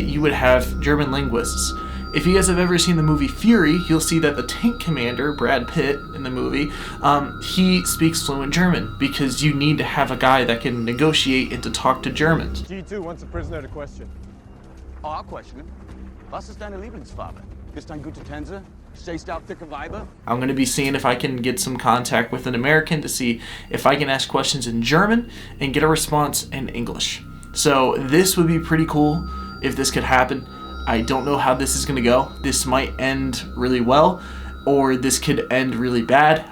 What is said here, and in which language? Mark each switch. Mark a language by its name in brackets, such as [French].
[English] You would have German linguists. If you guys have ever seen the movie Fury, you'll see that the tank commander, Brad Pitt, in the movie, he speaks fluent German because you need to have a guy that can negotiate and to talk to Germans. G2 wants a prisoner to question. Oh, I'll question him. [German] Was ist deine Lieblingsfarbe? Bist ein guter Tänzer? Stehst auf dicke Weiber? [English] I'm going to be seeing if I can get some contact with an American to see if I can ask questions in German and get a response in English. So this would be pretty cool if this could happen. I don't know how this is going to go. This might end really well, or this could end really bad.